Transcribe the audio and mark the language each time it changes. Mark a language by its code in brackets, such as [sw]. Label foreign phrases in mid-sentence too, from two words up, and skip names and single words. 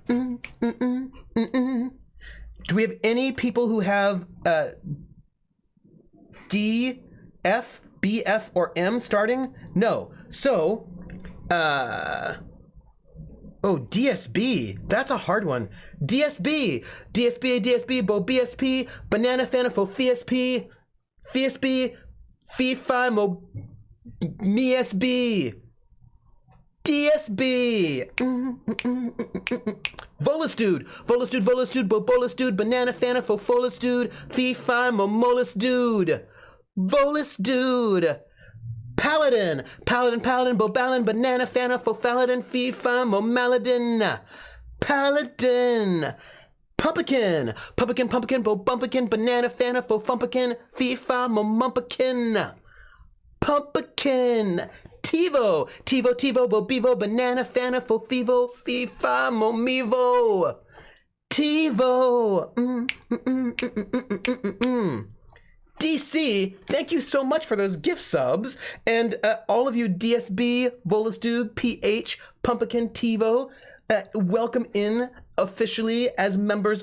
[en] Do we have any people who have D, F, B, F, or M starting? No. So, oh, DSB. That's a hard one. DSB. DSB, DSB, Bo BSP, Banana Fanafo FSP, FSB, Fi Mo MSB. DSB. Volus dude, Bo Bolus dude, Banana Fanafo Folus dude, Fi Mo Molus dude. Volus dude. Paladin, Bo Balin, Banana Fana, Fofaladin, Fifa, Mo Maladin. Paladin. Pumpkin, Bo Bumpkin, Banana Fana, Fofumpakin, Fifa, Mo Mumpakin. Pumpkin. Tivo, Bo Bevo, Banana Fana, Fofivo, Fifa, Mo Mevo. Tivo. DC, thank you so much for those gift subs. And all of you DSB, Volus Dude, PH, Pumpkin, TiVo, welcome in officially as members.